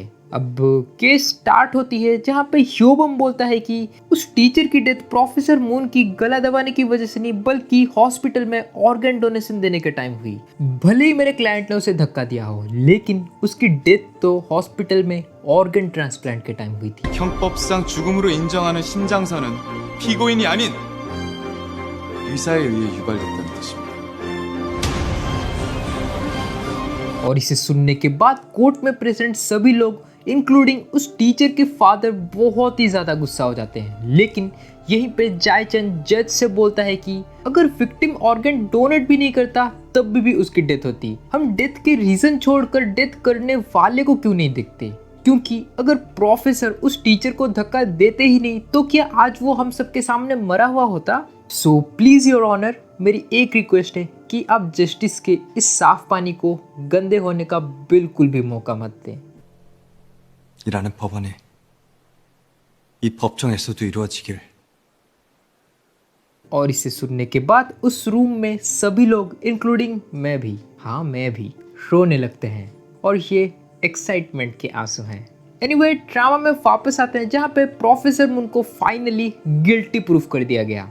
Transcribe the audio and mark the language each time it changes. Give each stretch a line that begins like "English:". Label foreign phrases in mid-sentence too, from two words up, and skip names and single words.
Hindi: अब
English: case start
Hindi: होती है, जहाँ पे ह्योबम बोलता है कि उस टीचर की डेथ प्रोफेसर मून की गला दबाने की वजह से नहीं, बल्कि हॉस्पिटल में
English: organ donation
Hindi: देने के टाइम हुई। भले ही मेरे क्लाइंट ने उसे धक्का दिया हो, लेकिन उसकी डेथ तो हॉस्पिटल में
English: organ transplant
Hindi: के टाइम हुई थी।
Korean: 형법상 죽음으로 인정하는 심장사는 피고인이 아닌 의사에 의해 유발됐다는 뜻입니다.
Hindi: और इसे सुनने के बाद कोर्ट में प्रेजेंट सभी लोग इंक्लूडिंग उस टीचर के फादर बहुत ही ज्यादा गुस्सा हो जाते हैं। लेकिन यहीं पे चाय चेन जज से बोलता है कि अगर
English: victim organ donate
Hindi: भी नहीं करता तब भी उसकी डेथ होती। हम डेथ के रीजन छोड़कर डेथ करने वाले को क्यों नहीं देखते, क्योंकि अगर प्रोफेसर उस टीचर को धक्का देते ही नहीं तो क्या आज वो हम सबके सामने मरा हुआ होता।
English: please your honor,
Hindi: मेरी एक रिक्वेस्ट है कि आप जस्टिस के इस साफ पानी को गंदे होने का बिल्कुल भी मौका मत दें।
Korean: 이라는 법원에 이 법정에서도 이루어지길।
Hindi: और इसे सुनने के बाद उस रूम में सभी लोग इंक्लूडिंग मैं भी रोने लगते हैं, और ये एक्साइटमेंट के आंसू हैं।
English: anyway drama
Hindi: में वापस आते हैं, जहाँ पे प्रोफेसर मून को
English: finally guilty proof
Hindi: कर दिया गया।